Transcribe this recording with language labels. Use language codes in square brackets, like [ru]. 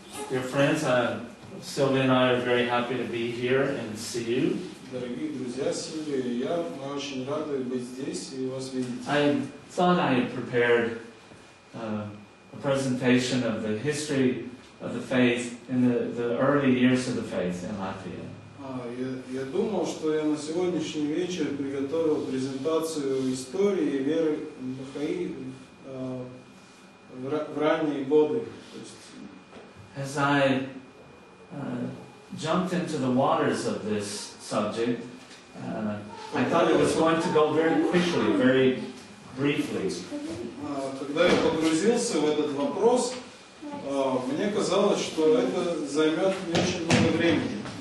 [en] Dear friends, Sylvia and I are very happy to be here and see you. [ru] Дорогие друзья, Сильвия и я, мы очень рады быть здесь и вас видеть. [en] I thought I had prepared a presentation of the history of the faith in the early years of the faith in Latvia. [ru] Я думал, что я на сегодняшний вечер приготовил презентацию истории веры Бахаи в ранние годы. [en] As I jumped into the waters of this subject, I thought it was going to go very quickly, very briefly. [ru] Когда я погрузился в этот вопрос, мне казалось, что это займет не очень много времени.